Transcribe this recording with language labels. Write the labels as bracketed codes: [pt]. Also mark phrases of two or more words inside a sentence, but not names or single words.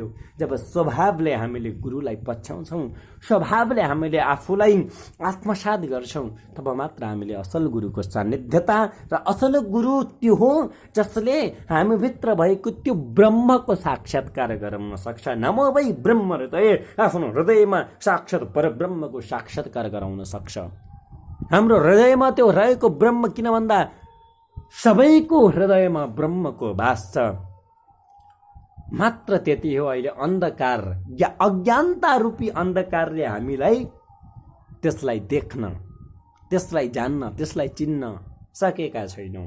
[ne] जब स्वभावले हामीले गुरुलाई पछ्याउँछौँ, स्वभावले हामीले आफूलाई आत्मसात गर्छौँ, तब मात्र हामीले असल गुरुको सान्निध्यता र असल गुरु त्यो हो जसले हामीभित्र भएको त्यो ब्रह्मको साक्षात्कार गराउन सक्छ। [sa] नमो वै ब्रह्म हृदय, [ne] आफ्नो हृदयमा साक्षात् परब्रह्मको साक्षात्कार गराउन सक्छ। हाम्रो हृदयमा त्यो रहेको ब्रह्म, किन भन्दा सबैको हृदयमा ब्रह्मको वास छ। मात्र त्यति हो, अहिले अन्धकार या अज्ञानता रूपी अन्धकारले हामीलाई त्यसलाई देख्न, त्यसलाई जान्न, त्यसलाई चिन्न सकेका छैनौँ।